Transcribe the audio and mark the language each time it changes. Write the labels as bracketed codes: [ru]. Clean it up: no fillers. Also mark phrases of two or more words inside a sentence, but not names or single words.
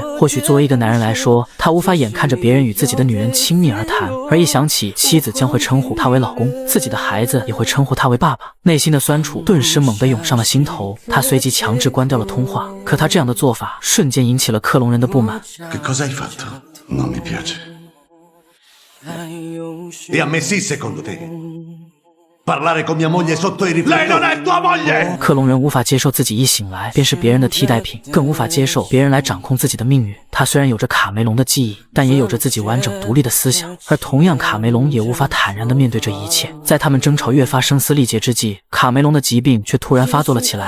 [zh] 或许作为一个男人来说，他无法眼看着别人与自己的女人亲密而谈，而一想起妻子将会称呼他为老公，自己的孩子也会称呼他为爸爸，内心的酸楚顿时猛地涌上了心头。他随即强制关掉了通话，可他这样的做法瞬间引起了克隆人的不满。 [it] Che cosa hai fatto? Non mi piace. E a me sì, secondo te? Parlare con mia moglie sotto i riflettori. Lei non è tua moglie! [zh] 克隆人无法接受自己一醒来便是别人的替代品，更无法接受别人来掌控自己的命运。他虽然有着卡梅隆的记忆，但也有着自己完整独立的思想，而同样卡梅隆也无法坦然地面对这一切。在他们争吵越发声嘶力竭之际，卡梅隆的疾病却突然发作了起来。